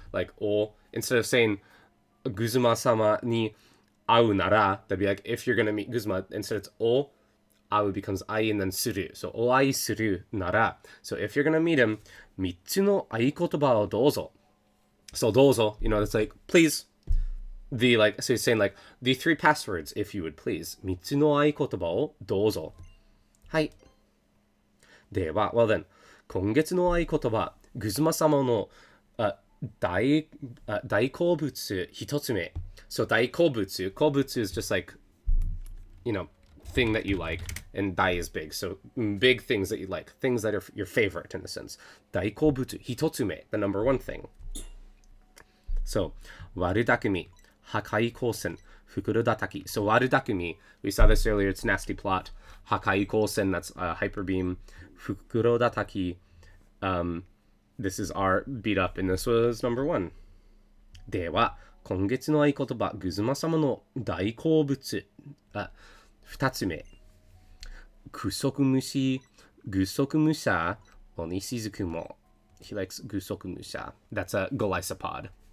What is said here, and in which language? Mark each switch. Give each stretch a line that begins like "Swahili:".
English: Like, instead of saying
Japanese: Guzuma-sama ni au nara,
English: that'd be like, if you're going to meet Guzuma, instead it's o, au becomes ai and then suru. So,
Japanese: o ai suru nara.
English: So, if you're going to meet him,
Japanese: mitsu no aikotoba o douzo.
English: So, douzo, it's like, please. So he's saying like, the 3 passwords, if you would please.
Japanese: Mitsu no aikotoba o douzo. Hai. では、
English: well then,
Japanese: 今月の合言葉、グズマ様の大好物一つ目。
English: So 大好物 is just like, thing that you like, and dai is big. So big things that you like, things that are your favorite in a sense.
Japanese: 大好物一つ目,
English: the number 1 thing.
Japanese: So 悪巧み、破壊光線、袋叩き.
English: So 悪巧み, we saw this earlier, it's nasty plot. 破壊光線, that's hyper beam. 袋叩き, this is our beat up, and this was number 1.
Japanese: では、今月の合言葉、グズマ様の大好物、2つ目。グソクムシャ、鬼しずくも。
English: He likes グソクムシャ. That's a golisopod.